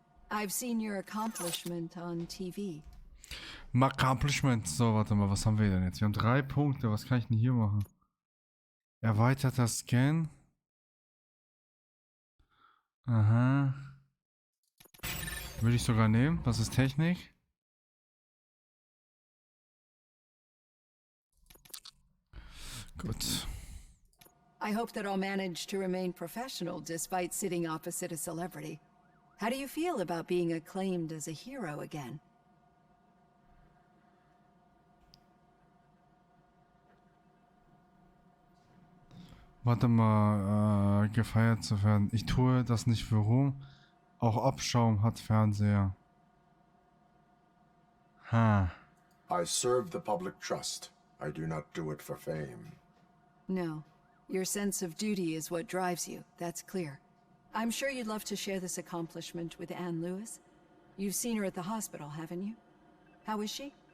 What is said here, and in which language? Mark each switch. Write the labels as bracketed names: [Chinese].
[English] I've seen your accomplishment on TV. Accomplishment. [German] So, warte mal, was haben wir denn jetzt? Wir haben 3 Punkte. Was kann ich denn hier machen? Erweiterter Scan. Aha. Würde ich sogar nehmen. Was ist Technik? Gut. [English] I hope that I'll manage to remain professional despite sitting opposite a celebrity. How do you feel about being acclaimed as a hero again? [German] Warte mal, gefeiert zu werden. Ich tue das nicht für Ruhm. Auch Abschaum hat Fernseher. Ha. [English] I serve the public trust. I do not do it for fame. No. Your sense of duty is what drives you, that's clear. I'm sure you'd love to share this accomplishment with Anne Lewis. You've seen her at the hospital, haven't you? How is she?